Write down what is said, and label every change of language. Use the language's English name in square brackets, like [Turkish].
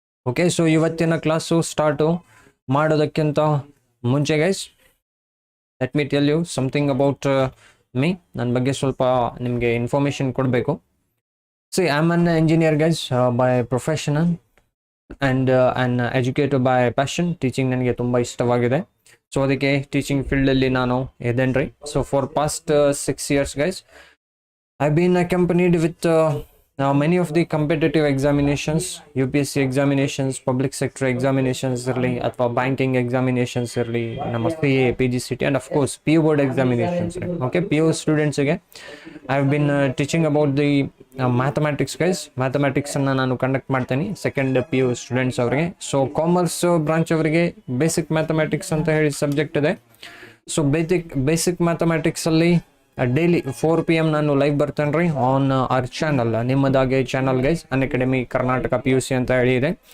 [English] okay, so [Kannada] ಇವತ್ತಿನ class start ಮಾಡೋದಕ್ಕಿಂತ ಮುಂಚೆ [English] Guys let me tell you something about me. [Kannada] ನನ್ನ ಬಗ್ಗೆ ಸ್ವಲ್ಪ ನಿಮಗೆ ಇನ್ಫಾರ್ಮೇಷನ್ ಕೊಡಬೇಕು. [English] See I am an engineer guys by professional and an educator by passion. [Kannada] Teaching ನನಗೆ ತುಂಬ ಇಷ್ಟವಾಗಿದೆ, ಸೊ ಅದಕ್ಕೆ ಟೀಚಿಂಗ್ ಫೀಲ್ಡಲ್ಲಿ ನಾನು ಇದ್ದೇನೆ ರೀ. [English] so for past 6 years guys I been accompanied with many of the competitive examinations, UPSC examinations, public sector examinations [Kannada] ಇರಲಿ ಅಥವಾ ಬ್ಯಾಂಕಿಂಗ್ ಎಕ್ಸಾಮಿನೇಷನ್ಸ್ ಇರಲಿ, ನಮ್ಮ [English] CA, PGCT and of course PU board examinations. ಓಕೆ, PU ಸ್ಟೂಡೆಂಟ್ಸಿಗೆ I have been teaching about the mathematics guys. [Kannada] ಮ್ಯಾಥಮ್ಯಾಟಿಕ್ಸನ್ನು ನಾನು conduct ಮಾಡ್ತೀನಿ second PU students ಅವರಿಗೆ. So commerce branch ಅವರಿಗೆ basic mathematics ಅಂತ ಹೇಳಿ ಸಬ್ಜೆಕ್ಟ್ ಇದೆ. ಸೊ ಬೇಸಿಕ್ ಮ್ಯಾಥಮ್ಯಾಟಿಕ್ಸಲ್ಲಿ ಡೈಲಿ 4 PM ನಾನು live ಬರ್ತೇನೆ ರೀ [English] on our channel, [Kannada] ನಿಮ್ಮದಾಗೆ channel guys, Unacademy Karnataka PUC ಅಂತ ಹೇಳಿ ಇದೆ.